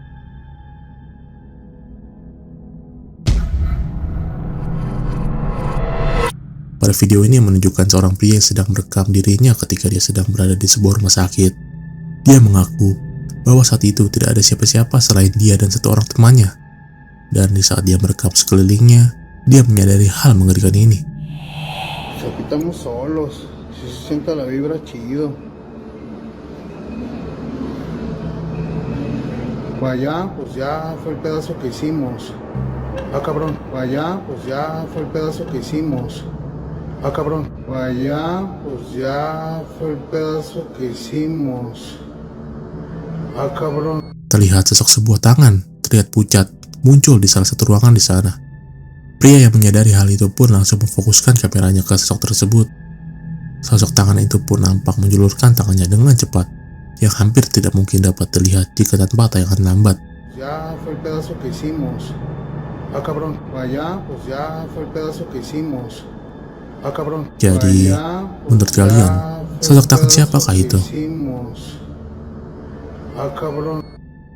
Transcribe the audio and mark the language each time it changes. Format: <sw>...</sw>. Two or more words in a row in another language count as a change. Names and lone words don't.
<id>Pada video ini menunjukkan seorang pria yang sedang merekam dirinya ketika dia sedang berada di sebuah rumah sakit. Dia mengaku bahwa saat itu tidak ada siapa-siapa selain dia dan satu orang temannya. Dan di saat dia merekam sekelilingnya, dia menyadari hal mengerikan ini.</id> <es>Aquí estamos solos. Si se sienta la vibra chido. Allá, pues ya fue el pedazo que hicimos. Ah, cabrón. Allá, pues ya fue el pedazo que hicimos. Ah, cabrón. Allá, pues ya fue el pedazo que hicimos. Ah, cabrón.</es> <id>Terlihat sosok sebuah tangan terlihat pucat muncul di salah satu ruangan di sana. Pria yang menyadari hal itu pun langsung memfokuskan kameranya ke sosok tersebut. Sosok tangan itu pun nampak menjulurkan tangannya dengan cepat, yang hampir tidak mungkin dapat terlihat jika tanpa tayangan lambat.</id> <es>Ya fue el pedazo que hicimos. Ah, cabrón. Allá, pues ya fue el pedazo que hicimos. Ah, cabrón.</es> <id>Jadi, menurut kalian, sosok tangan siapakah itu?</id> <es>Ah, cabrón.</es>